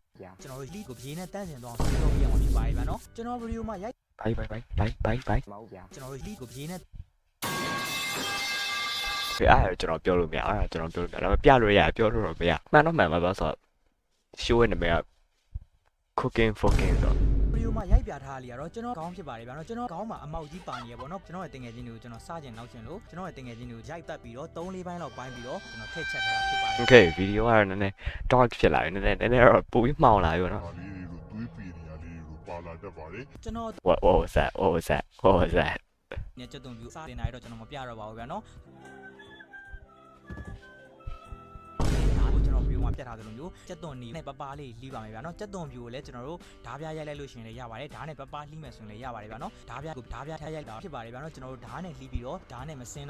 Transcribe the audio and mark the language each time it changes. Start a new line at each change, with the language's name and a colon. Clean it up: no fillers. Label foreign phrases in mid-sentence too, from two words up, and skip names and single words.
Burmese: ကျွန်တော်တို့လီကိုရေနဲ့တန်းစင်သွားအောင်ဆေးကြောပေးရမှာဖြစ်ပါတယ်ဗျာနော်ကျွန်တော်ဗီဒီယိုမှာရိုက် ဘိုင် မဟုတ်ဗျာ ကျွန်တော်တို့လီကိုရေနဲ့ ဖေးအဲ့ကျွန်တော်ပြောလို့မရအဲ့ကျွန်တော်ပြောလို့မရဒါပေမဲ့ပြလို့ရပြောလို့တော့မရမှန်တော့မှန်ပါဆိုတော့ show ရဲ့နာမည်က
English: cooking fucking
Burmese: တော့ ဗီဒီယိုမှာရိုက်ပြထားလေးကတော့ကျွန်တော်ခေါင်းဖြစ်ပါတယ်ဗျာနော်ကျွန်တော်ခေါင်းမှာအမောက်ကြီးပါနေရပေါ့နော်ကျွန်တော်ရဲ့တင်ငယ်ချင်းတွေကိုကျွန်တော်စကျင်နောက်ကျင်လို့ကျွန်တော်ရဲ့တင်ငယ်ချင်းတွေကိုရိုက်တက်ပြီးတော့3-4ပိုင်းလောက်ပိုင်းပြီးတော့ကျွန်တော်ထည့်ချက်ထားတာဖြစ်ပါတယ် Okay ဗီဒီယိုကတော့နည်းနည်း dark ဖြစ်လာပြီနည်းနည်းတော့ပိုပြီးမှောင်လာပြီပေါ့နော် ဒါလေးတွေကိုတွေးပြီးနေရလေးတွေကိုပါလာတတ်ပါတယ် ကျွန်တော်
English: what was that
Burmese: ညချက်သွန်ပြူစတင်နိုင်တော့ကျွန်တော်မပြတော့ပါဘူးဗျာနော်ကျွန်တော်ဗီဒီယိုမှာပြထားသလိုမျိုးချက်သွန်နေနဲ့ပပလေးလှီးပါမယ်ဗျာနော်ချက်သွန်ပြူကိုလည်းကျွန်တော်တို့ဓားပြရိုက်လိုက်လို့ရှိရင်လည်းရပါတယ်ဓားနဲ့ပပလှီးမယ်ဆိုရင်လည်းရပါတယ်ဗျာနော်ဓားပြကိုဓားပြထည့်ရိုက်တာဖြစ်ပါတယ်ဗျာနော်ကျွန်တော်တို့ဓားနဲ့လှီးပြီးတော့ဓားနဲ့မစင်းတော့